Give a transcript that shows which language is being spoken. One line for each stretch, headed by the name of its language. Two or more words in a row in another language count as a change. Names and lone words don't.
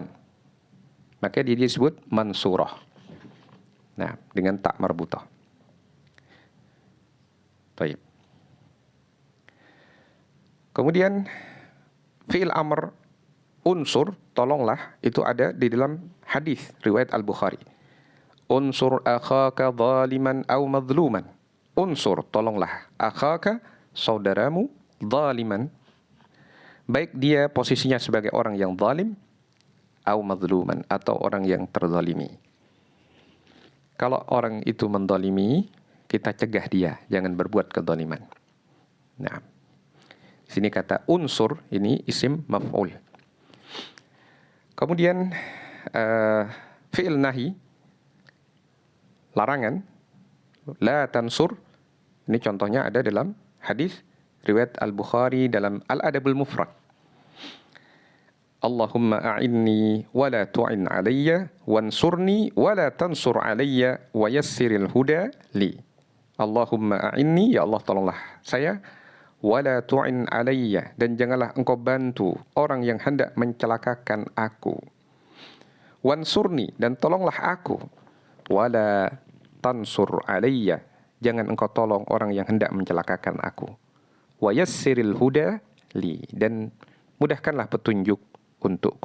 Indonesian: Maka dia disebut mansurah. Nah, dengan
Arabic: تاء مربوطة.
Indonesian: Baik. Kemudian
Arabic: فعل أمر
Indonesian: unsur, tolonglah, itu ada di dalam hadis riwayat Al-Bukhari.
Arabic: انصر أخاك ظالما أو مظلوما.
Indonesian: Unsur, tolonglah, akhaka, saudaramu, zaliman, baik dia posisinya sebagai orang yang zalim,
Arabic: أو مظلوما,
Indonesian: atau orang yang terzalimi. Kalau orang itu menzalimi, kita cegah dia, jangan berbuat kezaliman. Nah, di sini kata unsur, ini
Arabic: اسم مفعول.
Indonesian: Kemudian
Arabic: فعل نهي,
Indonesian: larangan,
Arabic: لا تنصر,
Indonesian: ini contohnya ada dalam hadis riwayat Al-Bukhari dalam Al-Adabul Mufrad.
Arabic: اللهم أعني ولا تعن علي وانصرني ولا تنصر علي ويسر الهدى لي. اللهم أعني,
Indonesian: ya Allah tolonglah saya,
Arabic: ولا تعن علي,
Indonesian: dan janganlah engkau bantu orang yang hendak mencelakakan aku. Wansurni, dan tolonglah aku.
Arabic: ولا تنصر علي,
Indonesian: jangan engkau tolong orang yang hendak mencelakakan aku.
Arabic: ويسر الهدى لي,
Indonesian: dan mudahkanlah petunjuk untukku.